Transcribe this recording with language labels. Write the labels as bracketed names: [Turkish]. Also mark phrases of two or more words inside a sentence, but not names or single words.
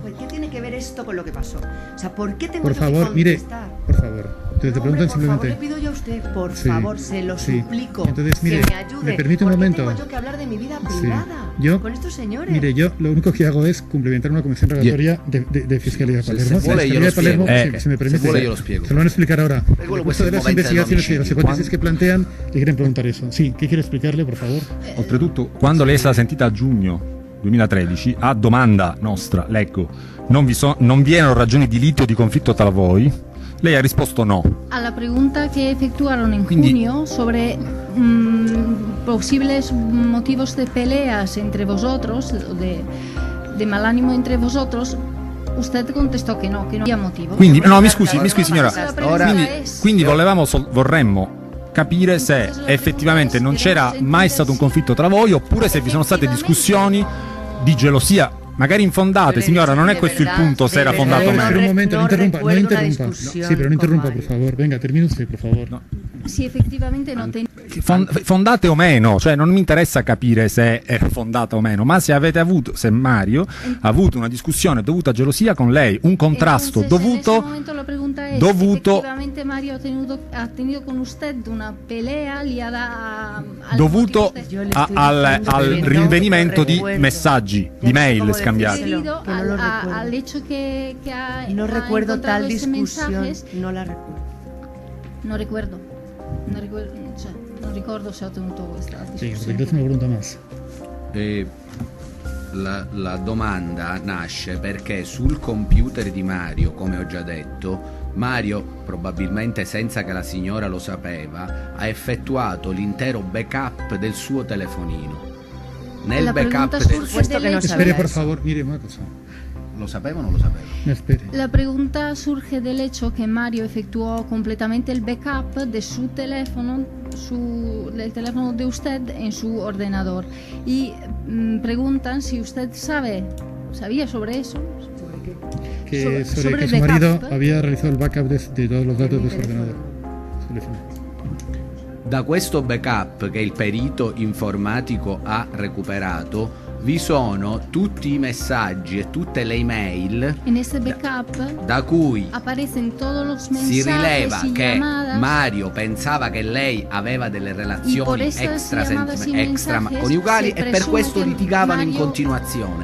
[Spanish] ¿Qué tiene que ver esto con lo que pasó? O sea, ¿por qué tengo por yo favor, que contestar? Mire, por favor. Entonces te preguntan simplemente. Por favor, le pido yo a usted, por favor, se lo suplico. Entonces, mire, que me ayude. me permite un momento. Tengo yo que hablar de mi vida privada con estos señores. Mire, yo lo único que hago es cumplimentar una comisión relatoria de Fiscalía de Palermo. [Italian] Se vuole io lo spiego. [Spanish] Si me permite, [Italian] se vuole io lo spiego. [Spanish] Se lo van a explicar ahora. Questo de las investigaciones y las hipótesis que plantean, le quieren preguntar eso. Sí, ¿qué quiere explicarle, por favor? [Italian] Oltretutto, quando lei è stata sentita a giugno 2013, a domanda nostra, leggo, non vi erano ragioni di litio o di conflitto tra voi, lei ha risposto no. [Spanish] A la pregunta que efectuaron en junio sobre posibles motivos de peleas entre vosotros, de mal ánimo entre vosotros, usted [Italian] contestò che [Spanish] no había motivo. [Italian] Quindi, no, mi scusi signora. Quindi vorremmo capire se effettivamente non c'era mai stato un conflitto tra voi, oppure se vi sono state discussioni di gelosia, magari infondate. Signora, non è questo il punto, se era fondato o meno. [Spanish] Un momento, no interrumpa. Sí, pero no interrumpa, por favor. Venga, termine usted, por favor. No. [Italian] Sì, effettivamente non fondate o meno, cioè non mi interessa capire se è fondata o meno, ma se Mario ha avuto una discussione dovuta a gelosia con lei, un contrasto dovuto. [Spanish] En ese momento la pregunta es, efectivamente Mario ha tenido con usted una pelea liada [Italian] dovuto al rinvenimento di messaggi, di mail scambiati. [Spanish] Debido al hecho que ha no recuerdo tal discusión, no la recuerdo. [Italian] Non ricordo se ho tenuto questa discussione. [Spanish] Sì, una pregunta más. [Italian] La domanda nasce perché sul computer di Mario, come ho già detto, Mario, probabilmente senza che la signora lo sapeva, ha effettuato l'intero backup del suo telefonino. Nel backup [Spanish] Espere, por favor, mire una cosa. [Italian] ¿Lo sapeva o no lo sapeva? [Spanish] La pregunta surge del hecho que Mario efectuó completamente el backup de su teléfono, del teléfono de usted en su ordenador. Y preguntan si usted sabía sobre eso. Sobre que su marido había realizado el backup de todos los datos de su ordenador. [Italian] Da questo backup che il perito informatico ha recuperato vi sono tutti i messaggi e tutte le email da cui si rileva che Mario pensava che lei aveva delle relazioni extraconiugali e per questo litigavano in continuazione.